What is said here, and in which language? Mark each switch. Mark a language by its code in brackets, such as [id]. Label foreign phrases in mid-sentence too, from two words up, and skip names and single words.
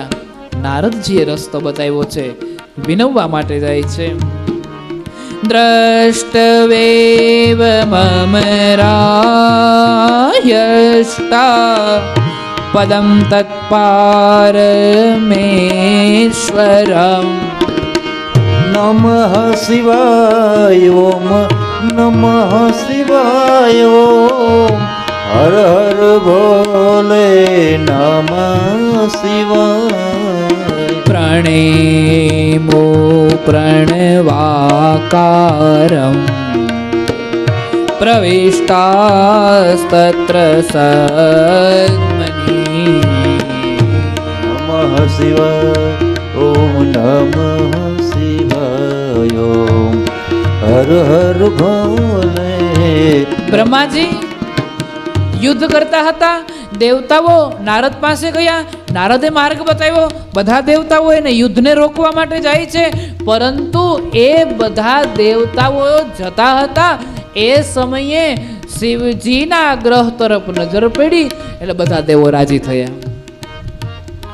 [gu] નારદજીએ રસ્તો બતાવ્યો છે, વિનવવા માટે જાય છે. [sa] દ્રષ્ટવેવ મમ રાયષ્ટા પદમ તત્પારમેશ્વરમ. नमः शिवाय नमः शिवाय [hi] हर हर भोले [sa] नमः शिवाय. प्रणेमो प्रणवाकारं प्रविष्टास्तत्र सद्मनि. नमः शिवाय ॐ नमः शिवाय [hi] हर हर भोले. [gu] બ્રહ્માજી યુદ્ધ કરતા હતા. દેવતાઓ નારદ પાસે ગયા. નારદે માર્ગ બતાવ્યો. બધા દેવતાઓ એને યુદ્ધને રોકવા માટે જાય છે, પરંતુ એ બધા દેવતાઓ જતા હતા એ સમયે શિવજીના ગ્રહ તરફ નજર પડી એટલે બધા દેવો રાજી થયા.